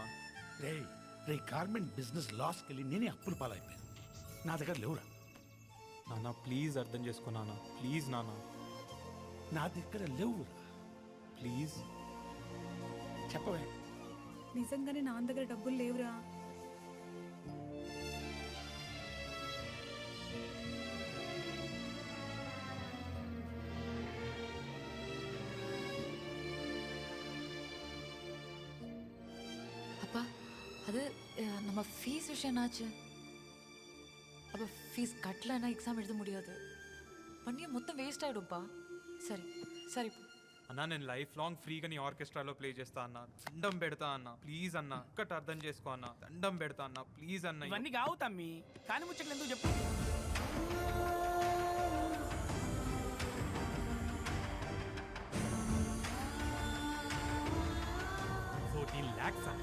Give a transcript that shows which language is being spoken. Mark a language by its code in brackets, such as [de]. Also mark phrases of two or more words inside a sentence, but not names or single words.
[te] రే [en] garment business [te] లాస్కి వెళ్ళి నేనే అప్పులు పాలైపోయాను. నా దగ్గర లేవురా. నాన్న ప్లీజ్ అర్థం చేసుకో నాన్న, ప్లీజ్ నాన్న. నా దగ్గర లేవురా. ప్లీజ్ చెప్పవే. నిజంగానే నా దగ్గర డబ్బులు లేవురా. [ta] அப்பா அது நம்ம ஃபீஸ் விஷயம் என்னாச்சு? அப்போ ஃபீஸ் கட்டலைன்னா எக்ஸாம் எழுத முடியாது, பண்ணிய மொத்தம் வேஸ்ட் ஆகிடும்ப்பா. [te] సరే సరే అన్నా, నేను [en] life long [te] ఫ్రీగా నీ ఆర్కెస్ట్రాలో ప్లే చేస్తా అన్న. దండం పెడతా అన్న, ప్లీజ్ అన్న, ఒక్కటి అర్థం చేసుకో అన్న. దండం పెడతా అన్న, ప్లీజ్ అన్న. ఇవన్నీ కావు తమ్మి, కానీ ముచ్చట్లు ఎందుకు చెప్పు. [en] 14 lakhs.